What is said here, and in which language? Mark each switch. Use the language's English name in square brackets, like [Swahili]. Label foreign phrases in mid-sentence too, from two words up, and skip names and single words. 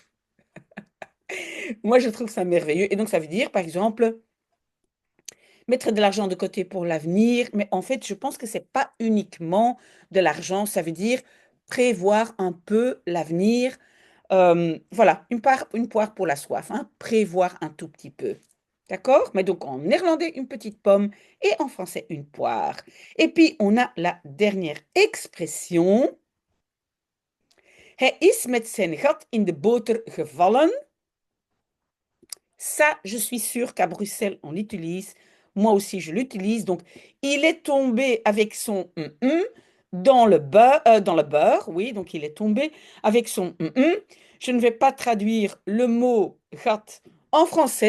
[French] Moi, je trouve ça merveilleux. Et donc, ça veut dire, par exemple, mettre de l'argent de côté pour l'avenir, mais en fait, je pense que c'est pas uniquement de l'argent, ça veut dire prévoir un peu l'avenir. Voilà, une poire pour la soif, hein, prévoir un tout petit peu. D'accord? Mais donc en néerlandais, une petite pomme et en français, une poire. Et puis, on a la dernière expression. [Dutch] Hij is met zijn gat in de boter gevallen. [French] Ça, je suis sûre qu'à Bruxelles, on l'utilise. Moi aussi, je l'utilise. Donc, il est tombé avec son dans le beurre. Oui, donc il est tombé avec son Je ne vais pas traduire le mot gat en français.